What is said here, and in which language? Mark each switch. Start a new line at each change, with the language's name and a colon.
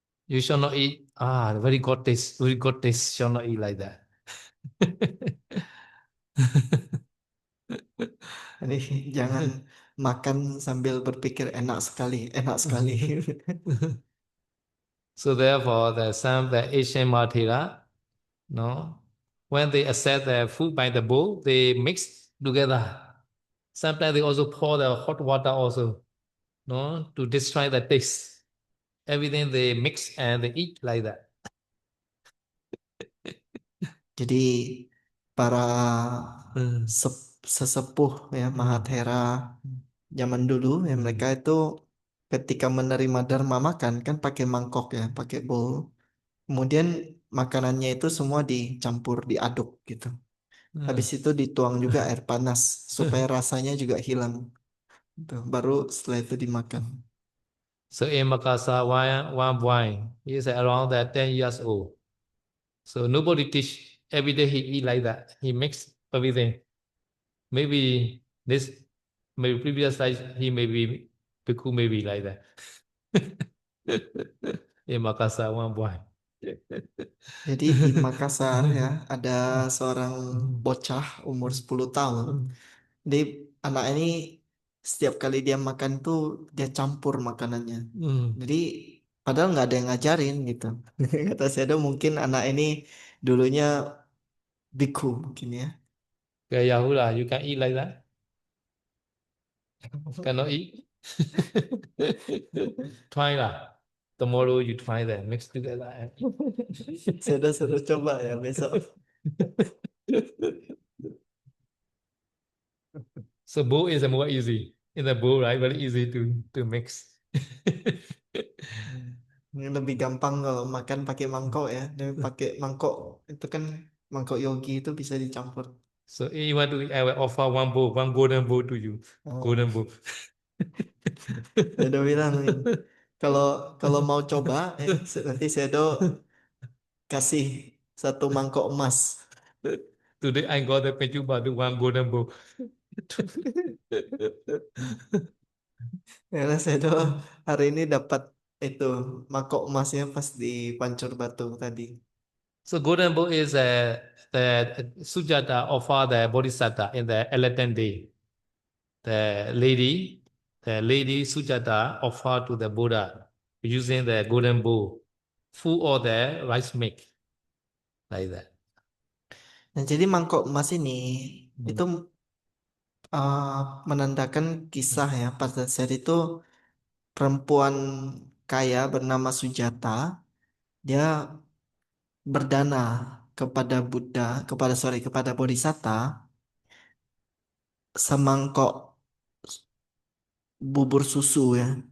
English: You shall not eat. Very good taste. Very good taste. Shall not eat like that.
Indonesian: Jadi jangan makan sambil berpikir enak sekali, enak sekali.
English: So therefore, the Asian Mathera, no, when they accept the food by the bowl, they mix together. Sometimes they also pour the hot water also, no, to destroy the taste. Everything they mix and they eat like that.
Indonesian: Jadi para Hmm. sesepuh ya Mahathera zaman dulu ya mereka itu ketika menerima dharma makan kan pakai mangkok ya, pakai bowl. Kemudian makanannya itu semua dicampur, diaduk gitu. Hmm. Habis itu dituang juga air panas supaya rasanya juga hilang. Gitu. Baru setelah itu dimakan.
English: So in Makassar, one boy, he is around that 10 years old. So nobody teach every day he eat like that. He mix everything. Maybe this, maybe previous life he may be bhikkhu, maybe like that. In Makassar, one boy.
Indonesian: Jadi di Makassar ya ada seorang bocah umur 10 tahun. Jadi anak ini setiap kali dia makan tuh dia campur makanannya. Jadi padahal nggak ada yang ngajarin gitu. Kata Sedo mungkin anak ini dulunya biku mungkin ya.
English: Okay, Yahula, you can eat like that? Cannot eat? Try lah. Tomorrow you try that. Mix together.
Indonesian: Sedo suruh coba ya besok.
English: So bowl is more easy. In the bowl, right? Very easy to mix.
Indonesian: Ini lebih gampang kalau makan pakai mangkok ya. Dia pakai mangkok itu kan mangkok yogi itu bisa dicampur.
English: So if you want to, I will offer one bowl, one golden bowl to you. Oh, Golden bowl.
Indonesian: saya udah bilang nih, kalau kalau mau coba nanti Sedo kasih satu mangkok emas.
English: Today I got the Pechuba, the one golden bowl.
Indonesian: Karena saya tuh hari ini dapat itu mangkok emasnya pas di Pancur Batu tadi.
English: So golden bowl is the Sujata offer the Bodhisattva in the 11th day. The lady, the lady Sujata offered to the Buddha using the golden bowl, full of the rice milk, like that.
Indonesian: Nah, jadi mangkok emas ini itu Mm. uh, menandakan kisah ya. Pada saat itu perempuan kaya bernama Sujata, dia berdana kepada Buddha, kepada Bodhisatta semangkok bubur susu ya,